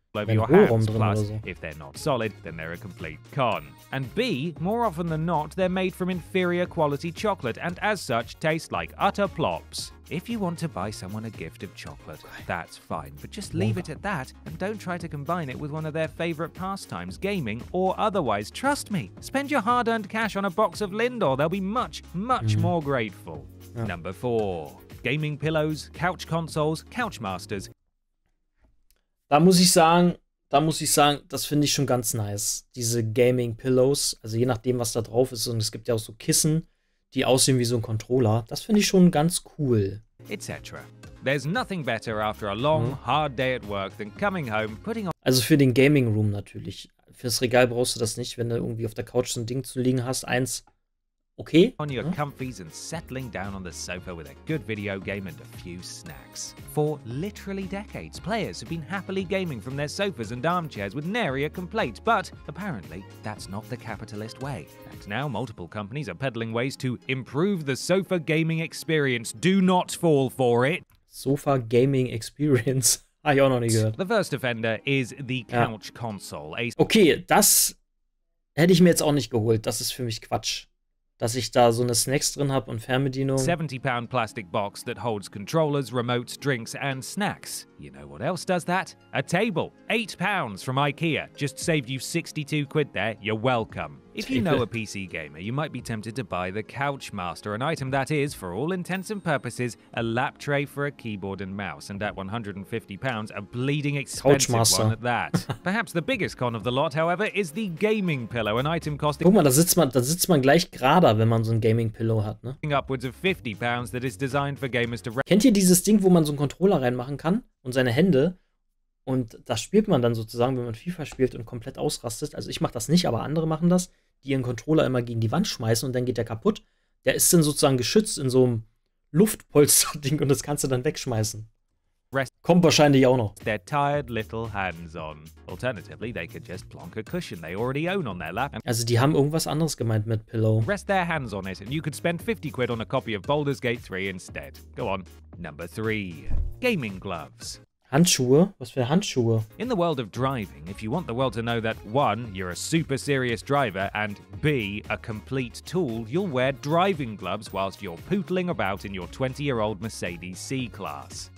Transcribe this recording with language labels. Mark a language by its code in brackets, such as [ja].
[en] over your hands. Plus, if they're not solid, then they're a complete con. And B, more often than not, they're made from inferior quality chocolate and as such taste like utter plops. If you want to buy someone a gift of chocolate, that's fine, but just leave it at that and don't try to combine it with one of their favorite pastimes, gaming or otherwise. Trust me, spend your hard-earned cash on a box of Lindor. They'll be much more grateful. [de] Ja. [en] Number 4. Gaming pillows, couch consoles, couch masters. [de] Da muss ich sagen, das finde ich schon ganz nice. Diese Gaming Pillows, also je nachdem, was da drauf ist. Und es gibt ja auch so Kissen, die aussehen wie so ein Controller. Das finde ich schon ganz cool. Etc. [en] There's nothing better after a long, hard day at work than coming home, putting on [de] Also für den Gaming Room natürlich. Fürs Regal brauchst du das nicht, wenn du irgendwie auf der Couch so ein Ding zu liegen hast. Eins, okay. [en] your comfies and settling down on the sofa with a good video game and a few snacks. For literally decades, players have been happily gaming from their sofas and armchairs with nary a complaint, but apparently that's not the capitalist way. And now multiple companies are peddling ways to improve the sofa gaming experience. Do not fall for it. Sofa Gaming Experience. [de] Habe ich auch noch nie gehört. [en] The first offender is the couch console. [de] Okay, das hätte ich mir jetzt auch nicht geholt. Das ist für mich Quatsch. Dass ich da so eine Snacks drin habe und Fernbedienung. [en] £70 plastic box that holds controllers, remotes, drinks, and snacks. You know what else does that? A table. £8 from IKEA. Just saved you 62 quid there. You're welcome. If you know a PC gamer, you might be tempted to buy the Couch Master, an item that is, for all intents and purposes, a lap tray for a keyboard and mouse, and at £150, a bleeding expensive one at that. Perhaps the biggest con of the lot, however, is the gaming pillow, an item costing [de] Guck mal, da sitzt man gleich gerader, wenn man so ein Gaming Pillow hat, ne? [en] upwards of £50 that is designed for gamers to [de] Kennt ihr dieses Ding, wo man so einen Controller reinmachen kann und seine Hände? Und das spielt man dann sozusagen, wenn man FIFA spielt und komplett ausrastet. Also ich mache das nicht, aber andere machen das, die ihren Controller immer gegen die Wand schmeißen und dann geht der kaputt. Der ist dann sozusagen geschützt in so einem Luftpolster-Ding und das kannst du dann wegschmeißen. Kommt wahrscheinlich auch noch. [en] their tired little hands on. Alternatively, they could just plonk a cushion they already own on their lap and [de] Also die haben irgendwas anderes gemeint mit Pillow. [en] rest their hands on it, and you could spend 50 quid on a copy of Baldur's Gate 3 instead. Go on. Number 3. Gaming gloves. [de] Handschuhe? Was für Handschuhe? [en] In the world of driving, if you want the world to know that 1. You're a super serious driver, and B. A complete tool, you'll wear driving gloves whilst you're pootling about in your 20-year-old Mercedes C-Class.